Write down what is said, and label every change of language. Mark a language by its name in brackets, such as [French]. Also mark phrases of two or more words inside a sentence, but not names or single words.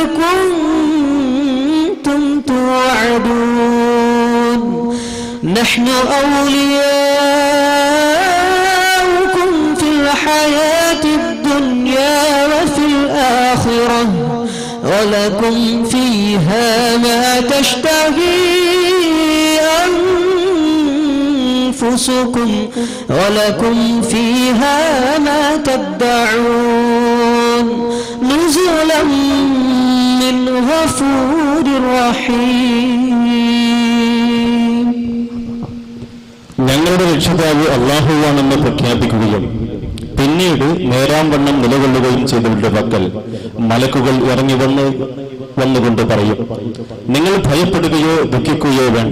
[Arabic] كنتم توعدون نحن أولياؤكم في الحياة الدنيا وفي الآخرة ولكم فيها ما تشتهي أنفسكم ولكم فيها ما تدعون نزلا من غفور رحيم. [Malayalam] ഞങ്ങളുടെ രക്ഷിതാവ് അല്ലാഹുവാണെന്ന് പ്രഖ്യാപിക്കുകയും പിന്നീട് നേരാംവണ്ണം നിലകൊള്ളുകയും ചെയ്തവരുടെ പക്കൽ മലക്കുകൾ ഇറങ്ങി വന്നുകൊണ്ട് പറയും, നിങ്ങൾ ഭയപ്പെടുകയോ ദുഃഖിക്കുകയോ വേണ്ട.